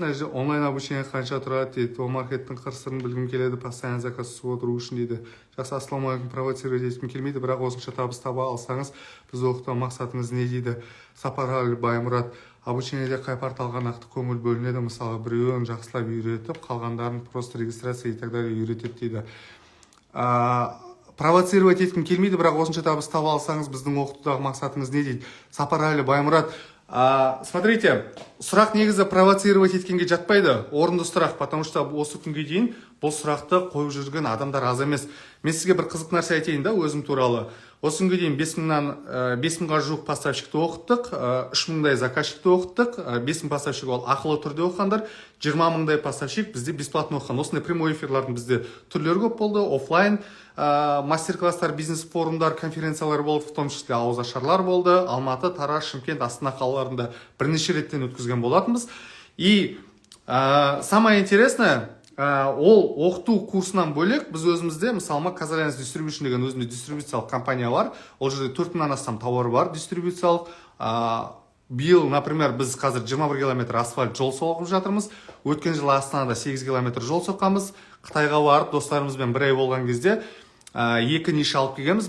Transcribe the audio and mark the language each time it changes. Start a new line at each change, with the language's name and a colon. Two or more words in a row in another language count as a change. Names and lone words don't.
Kazakh: Мына жерде
Russian: онлайн обучение
Kazakh: қанша тұрады дейді. Ол маркеттің қыр-сырын білгім келеді, постоянно заказ түсіп отыру үшін дейді. Жақсы, ассалаумағалейкум, провоцировать еткім келмейді, бірақ осынша табыс таба алсаңыз, біз оқыту мақсатыңыз не дейді? Сапарғали Баймұрат, обучениеде қай порталға нақты көңіл бөлінеді? Мысалы, біреуін жақсылап үйретіп, қалғандарын
Russian: просто регистрация и так далее
Kazakh: үйретеді дейді. Провоцировать еткім келмейді, бірақ осынша табыс таба алсаңыз, біздің оқытудағы мақсатыңыз не дейді? Сапарғали Баймұрат, смотрите, сұрақ негізі провоцировать еткенге жатпайды, орынды сұрақ,
Russian: потому что
Kazakh: осы күнге дейін бұл сұрақты қойып жүрген адамдар аз емес. Мен сізге бір қызық нәрсе айтайын да, өзім туралы. Осы күнге дейін 5000-ға жуық поставщикті оқыттық, 3000-дай заказчикті оқыттық, 5000 поставщик ол ақылы түрде оқығандар, 20000-дай поставщик бізде бесплатно оқыған. Осындай прямой эфирлардың бізде түрлері көп болды, офлайн мастер-класстар, бизнес-форумдар, конференциялар болды,
Russian: в том числе
Kazakh: ауызашарлар болды, Алматы, Тараз, Шымкент, Астана қалаларында бірнеше реттен өткізген болатынбыз.
Russian: И самое интересное,
Kazakh: ол оқыту курсынан бөлек біз өзімізде, мысалы, Казалянс Distribution деген өзімде дистрибуциялық компания бар. Ол жерде 4000-нан астам тауар бар дистрибуциялық. Биыл, например, біз қазір 21 километр асфальт жол соғып жатырмыз. Өткен жылы Астанада 8 километр жол соққанбыз. Қытайға барып достарымызбен бір ай болған кезде екі ниша алып келгенбіз.